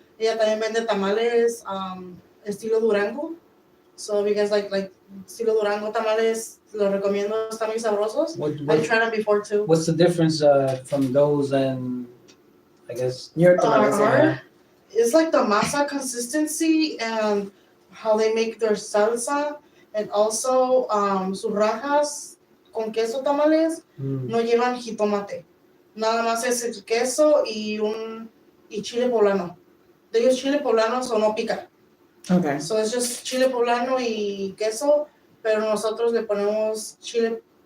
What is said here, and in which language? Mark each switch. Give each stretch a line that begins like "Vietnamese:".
Spanish: Ella también vende tamales, estilo Durango.
English: So if you guys like estilo Durango tamales,
Spanish: los recomiendo. Están muy sabrosos.
English: I've tried them before too. what's the difference from those and I guess Your tamales, yeah. It's like the masa consistency and how they make their salsa, and also
Spanish: sus rajas con queso tamales no llevan jitomate. Nada más es el queso y chile poblano. De ellos chile poblano,
English: so
Spanish: no pica.
English: Okay. So it's just
Spanish: chile poblano y queso, pero nosotros le ponemos chile,